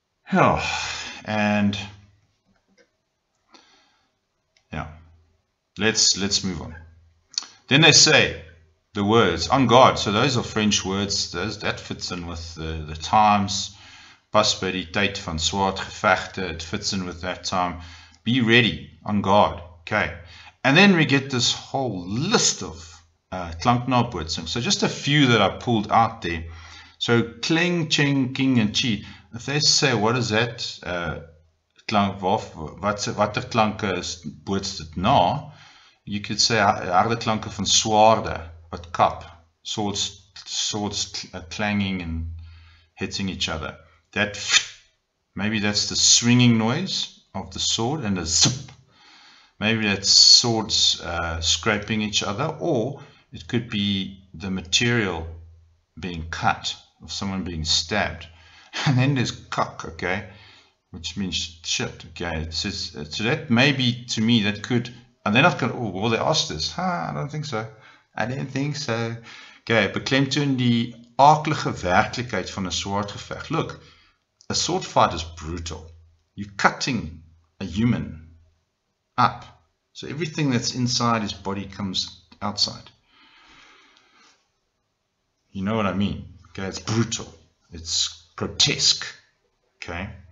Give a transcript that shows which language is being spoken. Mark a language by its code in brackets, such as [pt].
[en] Oh, and yeah, let's move on. Then they say the words on guard. So those are French words. That fits in with the times. [af] Pas by die tyd van swaard gevegte. [en] It fits in with that time. Be ready, on guard. Okay. And then we get this whole list of klanknabootsing. So just a few that I pulled out there. So kling, ching, king, and chi. If they say, what is that? [af] Klank, watter klanke boots dit na? [en] You could say [af] harde klanke van swaarde, wat kap, [en] swords clanging and hitting each other. That maybe that's the swinging noise of the sword, and a zip. Maybe that's swords scraping each other, or it could be the material being cut, of someone being stabbed. And then there's kak, okay, which means shit, okay. So that maybe, to me, that could, and they're not going to, oh, well, they asked this. I don't think so. I don't think so. [af] Okay, beklemtoon die aaklige werklikheid van 'n swaardgeveg. [en] Look, a sword fight is brutal. You're cutting a human up. So everything that's inside his body comes outside. You know what I mean? Okay, it's brutal. It's grotesque. Okay.